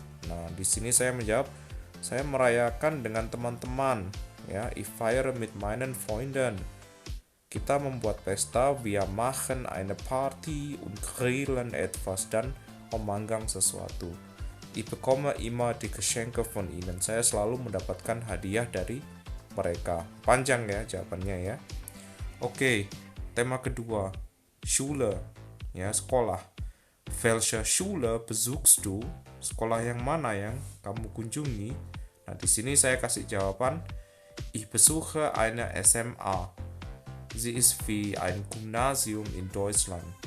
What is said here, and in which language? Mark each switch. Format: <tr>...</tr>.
<id>Nah, di sini saya menjawab, saya merayakan dengan teman-teman.</id> <de>Ya, ich feiere mit meinen Freunden.</de> <id>Kita membuat pesta,</id> <de>wir machen eine Party und grillen etwas,</de> <id>dan memanggang sesuatu.</id> <de>Ich bekomme immer die Geschenke von ihnen.</de> <id>Saya selalu mendapatkan hadiah dari mereka. Panjang ya jawabannya ya. Oke, tema kedua, Schule, ya sekolah.</id> <de>Welche Schule besuchst du?</de> <id>Sekolah yang mana yang kamu kunjungi? Nah, di sini saya kasih jawaban,</id> <de>Ich besuche eine SMA. Sie ist wie ein Gymnasium in Deutschland.</de>